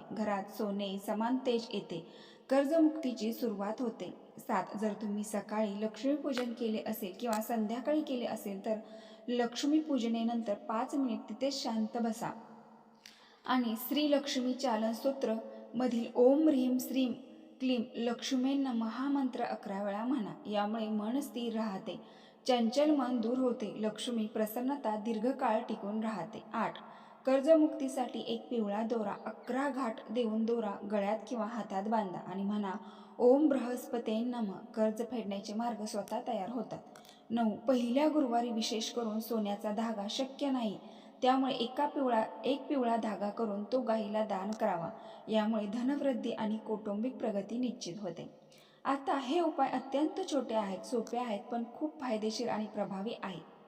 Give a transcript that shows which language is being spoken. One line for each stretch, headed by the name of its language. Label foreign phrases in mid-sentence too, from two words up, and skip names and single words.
Marathi: घरात सोने समान तेज येते, कर्जमुक्तीची सुरुवात होते. 7. जर तुम्ही सकाळी लक्ष्मीपूजन केले असेल किंवा संध्याकाळी केले असेल तर लक्ष्मीपूजनेनंतर 5 मिनिट तिथेच शांत बसा आणि श्री लक्ष्मी चालन स्तोत्र मधील
Sanskrit: ओम ह्रीम श्रीम क्लीम लक्ष्मे नमः
Marathi: हा मंत्र 11 वेळा म्हणा. यामुळे मन स्थिर राहते, चंचल मन दूर होते, लक्ष्मी प्रसन्नता दीर्घकाळ टिकून राहते. 8. कर्जमुक्तीसाठी एक पिवळा दोरा 11 घाट देऊन दोरा गळ्यात किंवा हातात बांधा आणि म्हणा
Sanskrit: ओम बृहस्पते नमः.
Marathi: कर्ज फेडण्याचे मार्ग स्वतः तयार होतात. 9. पहिल्या गुरुवारी विशेष करून सोन्याचा धागा शक्य नाही, त्यामुळे एक पिवळा धागा करून तो गायीला दान करावा. यामुळे धनवृद्धी आणि कौटुंबिक प्रगती निश्चित होते. आता हे उपाय अत्यंत छोटे आहेत, सोपे आहेत, पण खूप फायदेशीर आणि प्रभावी आहेत.